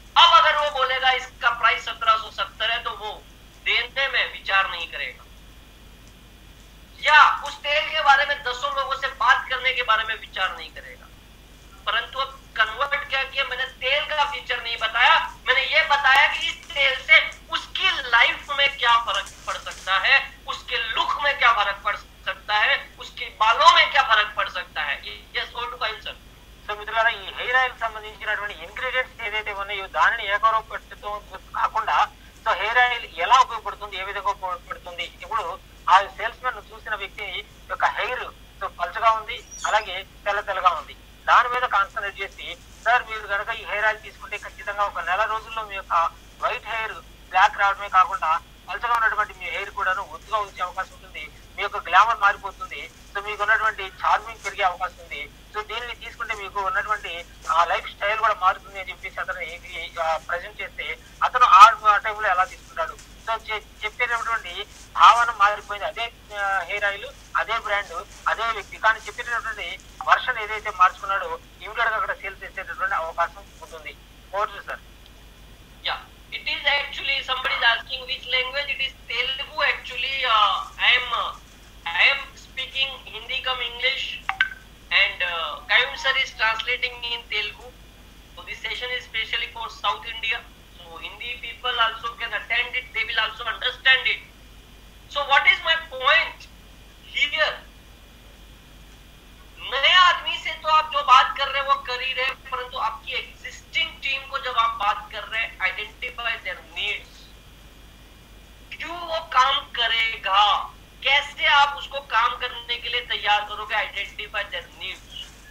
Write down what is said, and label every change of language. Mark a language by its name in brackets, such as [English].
[Hindi] अब अगर वो बोलेगा इसका प्राइस 1770 है तो वो देने में विचार नहीं करेगा, या उस तेल के बारे में 10 लोगों से बात करने के बारे में विचार नहीं करेगा. परंतु अब कन्वर्ट क्या किया, मैंने तेल का फीचर नहीं बताया, मैंने ये बताया कि इस तेल से उसकी लाइफ में क्या फर्क पड़ सकता है, उसके लुक में क्या फर्क पड़ सकता है, उसके बालों में क्या फर्क पड़ सकता है. [English] Yes और too fine sir. [Telugu] సో మిత్రులారా, ఈ హెయిర్ ఆయిల్ సంబంధించినటువంటి ఇంగ్రీడియంట్స్ ఏదైతే ఉన్నాయో దానిని ఏకరూపంతో కాకుండా సో హెయిర్ ఆయిల్ ఎలా ఉపయోగపడుతుంది, ఏ విధంగా ఉపయోగపడుతుంది, ఇప్పుడు ఆ సేల్స్ మెన్ చూసిన వ్యక్తి యొక్క హెయిర్ సో పలుచగా ఉంది, అలాగే తెల్లగా ఉంది, దాని మీద కాన్సన్ట్రేట్ చేసి సార్ మీరు కనుక ఈ హెయిర్ ఆయిల్ తీసుకుంటే ఖచ్చితంగా 1 నెల రోజుల్లో మీ యొక్క వైట్ హెయిర్ బ్లాక్ రావడమే కాకుండా పలుచగా ఉన్నటువంటి మీ హెయిర్ కూడాను ఒత్తుగా వచ్చే అవకాశం ఉంటుంది. మీ యొక్క గ్లామర్ మారిపోతుంది. సో మీకు ఉన్నటువంటి చార్మింగ్ పెరిగే అవకాశం ఉంది. సో దీనిని తీసుకుంటే మీకు ఉన్నటువంటి లైఫ్ స్టైల్ కూడా మారుతుంది అని చెప్పేసి అతను ప్రజెంట్ చేస్తే అతను ఆ టైంలో ఎలా తీసుకుంటాడు. సో చెప్పేటటువంటి భావన మారిపోయింది. అదే హెయిర్ ఆయిల్, అదే బ్రాండ్, అదే వ్యక్తి, కానీ చెప్పేటటువంటి వర్షన్ ఏదైతే మార్చుకున్నాడో ఇమీడియట్ గా అక్కడ సేల్స్ చేసేటటువంటి అవకాశం ఉంటుంది. Okay sir. [English] Yeah, it is actually somebody is asking which language. It is Telugu actually. I am speaking Hindi come English, and Kayum sir is translating me in Telugu. So this session is specially for South India. So Hindi people also can attend it. They will also understand it. So what is my point here? [Hindi] नए आदमी से तो आप जो बात कर रहे हैं वो कर ही रहे, परंतु आपकी एग्जिस्टिंग टीम को जब आप बात कर रहे हैं, [English] identify their needs, [Hindi] क्यों वो काम करेगा, कैसे आप उसको काम करने के लिए तैयार करोगे, आइडेंटिफाई देयर नीड्स।